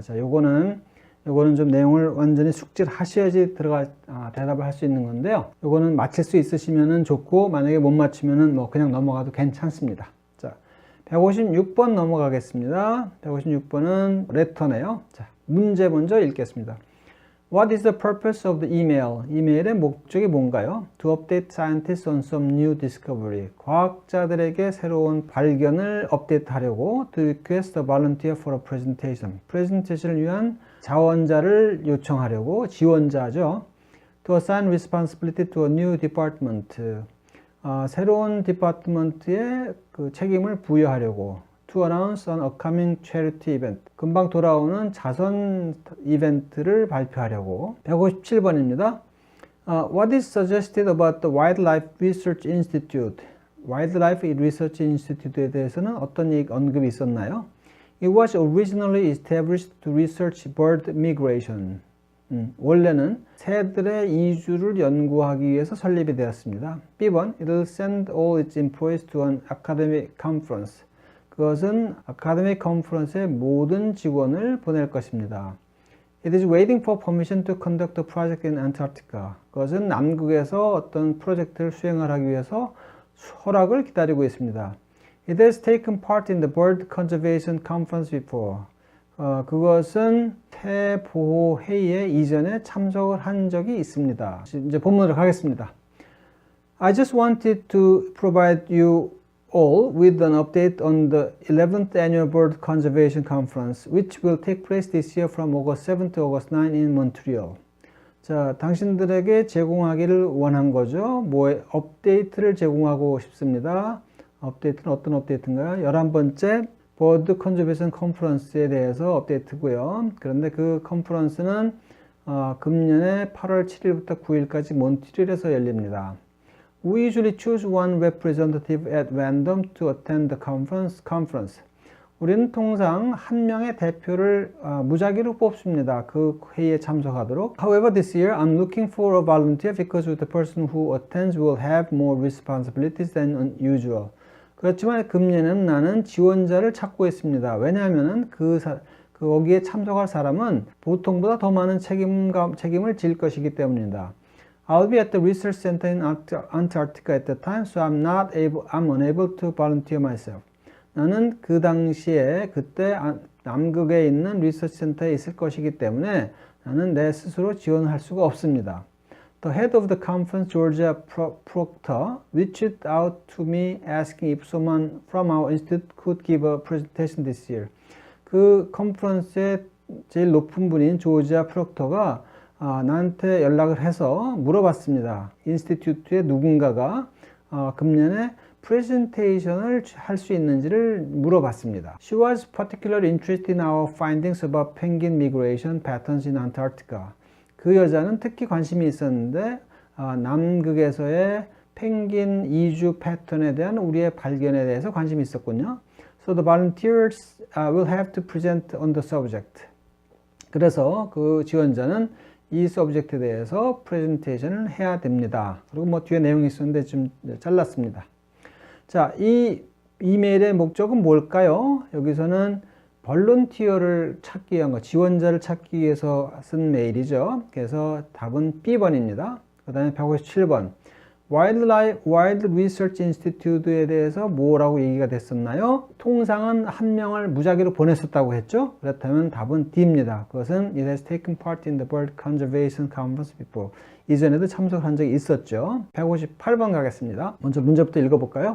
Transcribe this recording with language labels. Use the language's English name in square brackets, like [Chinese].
[Korean] 자, 요거는 좀 내용을 완전히 숙지를 하셔야지 대답을 할 수 있는 건데요. 요거는 맞힐 수 있으시면은 좋고, 만약에 못 맞추면은 그냥 넘어가도 괜찮습니다. 자, 156번 넘어가겠습니다. 156번은 레터네요. 자, 문제 먼저 읽겠습니다. [English] What is the purpose of the email? [Korean] 이메일의 목적이 뭔가요? [English] To update scientists on some new discovery. [Korean] 과학자들에게 새로운 발견을 업데이트하려고 [English] To request a volunteer for a presentation. [Korean] 프레젠테이션을 위한 자원자를 요청하려고, 지원자죠. [English] To assign responsibility to a new department. [Korean] 새로운 디파트먼트에 그 책임을 부여하려고. [English] to announce an upcoming charity event. [Korean] 금방 돌아오는 자선 이벤트를 발표하려고. 157번입니다. [English] What is suggested about the Wildlife Research Institute? [Korean] Wildlife Research Institute에 대해서는 어떤 언급이 있었나요? [English] It was originally established to research bird migration. [Korean] 원래는 새들의 이주를 연구하기 위해서 설립이 되었습니다. [English] B번, it will send all its employees to an academic conference. [Korean] 그것은 [English] academic conference [Korean] 에 모든 직원을 보낼 것입니다. [English] It is waiting for permission to conduct a project in Antarctica. [Korean] 그것은 남극에서 어떤 프로젝트를 수행을 하기 위해서 허락을 기다리고 있습니다. [English] It has taken part in the Bird Conservation Conference before. [Korean] 그것은 새보호회의에 이전에 참석을 한 적이 있습니다. 이제 본문으로 가겠습니다. [English] I just wanted to provide you all with an update on the 11th Annual Bird Conservation Conference, which will take place this year from August 7 to August 9 in Montreal. [Korean] 자, 당신들에게 제공하기를 원한 거죠. 업데이트를 제공하고 싶습니다. 업데이트는 어떤 업데이트인가요? 11번째 버드 컨저베이션 컨퍼런스에 대해서 업데이트고요. 그런데 그 컨퍼런스는 금년에 8월 7일부터 9일까지 몬트리올에서 열립니다. [English] We usually choose one representative at random to attend the conference. [Korean] 우리는 통상 한 명의 대표를 무작위로 뽑습니다. 그 회의에 참석하도록. [English] However, this year I'm looking for a volunteer because the person who attends will have more responsibilities than usual. [Korean] 그렇지만 금년에는 나는 지원자를 찾고 있습니다. 왜냐하면 거기에 참석할 사람은 보통보다 더 많은 책임을 질 것이기 때문입니다. [English] I'll be at the research center in Antarctica at the time, so I'm unable to volunteer myself. [Korean] 나는 그 당시에 그때 남극에 있는 리서치 센터에 있을 것이기 때문에 나는 내 스스로 지원할 수가 없습니다. [English] The head of the conference, Georgia Proctor, reached out to me asking if someone from our institute could give a presentation this year. [Korean] 그 컨퍼런스의 제일 높은 분인 조지아 프록터가 나한테 연락을 해서 물어봤습니다. 인스티튜트의 누군가가 금년에 프레젠테이션을 할 수 있는지를 물어봤습니다. [English] She was particularly interested in our findings about penguin migration patterns in Antarctica. [Korean] 그 여자는 특히 관심이 있었는데 남극에서의 펭귄 이주 패턴에 대한 우리의 발견에 대해서 관심이 있었군요. [English] So the volunteers will have to present on the subject. [Korean] 그래서 그 지원자는 이 서브젝트에 대해서 프레젠테이션을 해야 됩니다. 그리고 뭐 뒤에 내용이 있었는데 좀 잘랐습니다. 자, 이 이메일의 목적은 뭘까요? 여기서는 볼런티어를 찾기 위한 거, 지원자를 찾기 위해서 쓴 메일이죠. 그래서 답은 B번입니다. 그 다음에 157번. Wild Research Institute에 대해서 뭐라고 얘기가 됐었나요? 통상은 한 명을 무작위로 보냈었다고 했죠? 그렇다면 답은 D입니다. 그것은 [English] It has taken part in the Bird Conservation Conference before. [Korean] 이전에도 참석한 적이 있었죠. 158번 가겠습니다. 먼저 문제부터 읽어볼까요?